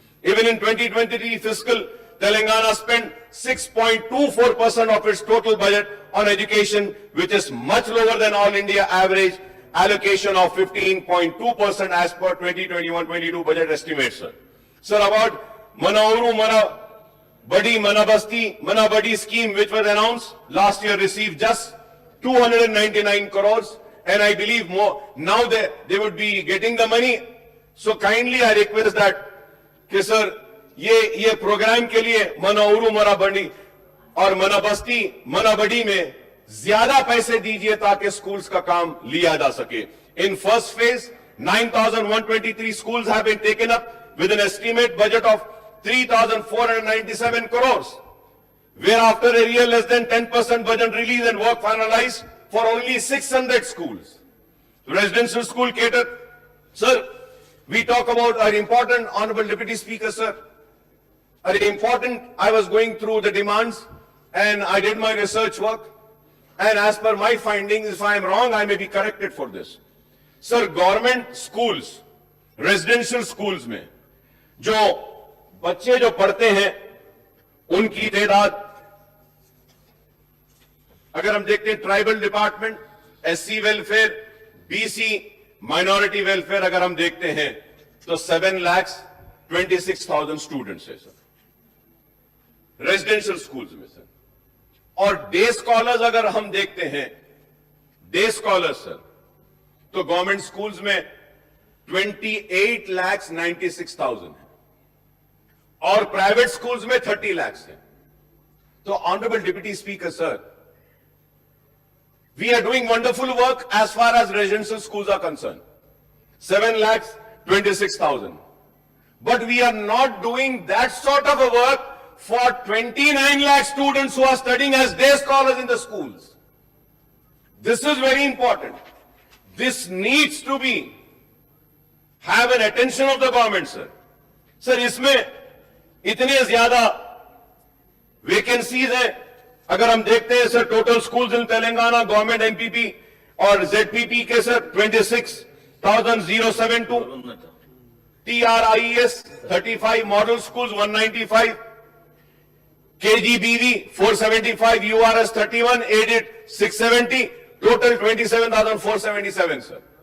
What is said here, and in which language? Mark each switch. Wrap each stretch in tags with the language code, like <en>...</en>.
<en>Even in 2023 fiscal, Telangana spent 6.24% of its total budget on education, which is much lower than all India average allocation of 15.2% as per 2021-22 budget estimates, sir. Sir, about Manauru, Mana Badi, Mana Basti, Mana Badi scheme, which was announced last year, received just 299 crores, and I believe more now they would be getting the money. So kindly I request that,</en> <hi>कि sir ये programme के लिए मनाउरू, मना बड़ी और मना बस्ती, मना बड़ी में ज्यादा पैसे दीजिए ताकि स्कूल्स का काम लिया जा सके.</hi> <en>In first phase, 9,123 schools have been taken up with an estimate budget of 3,497 crores. Whereafter a real less than 10% budget release and work finalized for only 600 schools. Residential school catered. Sir, we talk about our important, Honorable Deputy Speaker, sir. I was going through the demands and I did my research work. And as per my findings, if I am wrong, I may be corrected for this. Sir, government schools, residential schools</en> <hi>में जो बच्चे जो पढ़ते हैं, उनकी तादाद अगर हम देखते हैं tribal department, SC welfare, BC minority welfare अगर हम देखते हैं तो 7,26,000 स्टूडेंट्स है सर रेजिडेंशियल स्कूल्स में सर. और डे स्कॉलर्स अगर हम देखते हैं, डे स्कॉलर्स सर, तो गवर्नमेंट स्कूल्स में 28,96,000 है और प्राइवेट स्कूल्स में 30 लाख है.</hi> <en>तो honourable deputy speaker sir, we are doing wonderful work as far as residential schools are concerned. 7,26,000. But we are not doing that sort of a work for 29 lakh students who are studying as day scholars in the schools. This is very important. This needs to be have an attention of the government, sir.</en> <hi>Sir, इसमें इतने ज्यादा vacancies हैं. अगर हम देखते हैं</hi> <en>Sir total schools in Telangana government MPP और ZPP के sir 26,072, TRIES 35, model schools 195, KGBV 475, URS 31, aided 670, total 27,477 sir.</en>